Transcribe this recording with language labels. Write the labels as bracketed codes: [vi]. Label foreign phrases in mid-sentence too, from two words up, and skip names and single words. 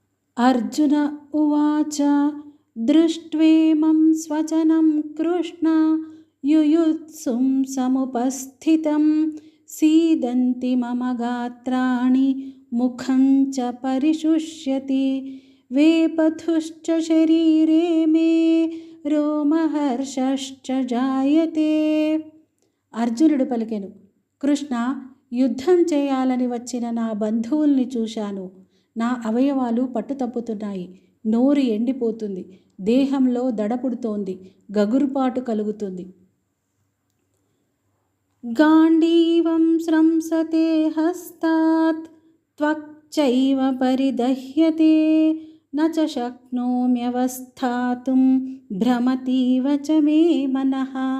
[sa] अर्जुन उवाच दृष्ट्वेमं स्वजनं कृष्ण युयुत्सुं समुपस्थितं सीदन्ति मम गात्राणि मुखं च परिशुष्यति वेपथुश्च शरीरे मे रोमहर्षश्च जायते. [te] అర్జునుడు పలికెను, కృష్ణ, యుద్ధం చేయాలని వచ్చిన నా బంధువుల్ని చూశాను. నా అవయవాలు పట్టుతప్పుతున్నాయి. నోరు ఎండిపోతుంది. దేహంలో దడపుడుతోంది. గగురుపాటు కలుగుతుంది. [sa] గాండీవం స్రంసతే హస్తాత్ త్వక్చైవ పరిదహ్యతే నచ శక్నోమ్యవస్థాతుం భ్రమతీవ చ మే మనః.